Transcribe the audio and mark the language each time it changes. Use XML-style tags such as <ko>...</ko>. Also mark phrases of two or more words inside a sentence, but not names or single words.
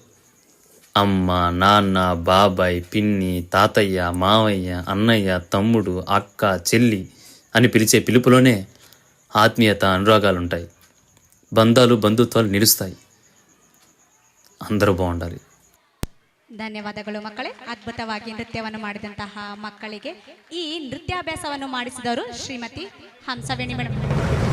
<te>అసలు అమ్మ, నాన్న, బాబాయ్, పిన్ని, తాతయ్య, మావయ్య, అన్నయ్య, తమ్ముడు, అక్క, చెల్లి అని పిలిచే పిలుపులోనే ఆత్మీయత, అనురాగాలుంటాయి. బంధాలు, బంధుత్వాలు నిలుస్తాయి. అందరూ బాగుండాలి.</te> <kn>ಧನ್ಯವಾದಗಳು ಮಕ್ಕಳೇ. ಅದ್ಭುತವಾಗಿ ನೃತ್ಯವನ್ನು ಮಾಡಿದಂತಹ ಮಕ್ಕಳಿಗೆ ಈ ನೃತ್ಯಾಭ್ಯಾಸವನ್ನು ಮಾಡಿಸಿದವರು ಶ್ರೀಮತಿ ಹಂಸವೇಣಿ ಮೇಡಮ್.</kn>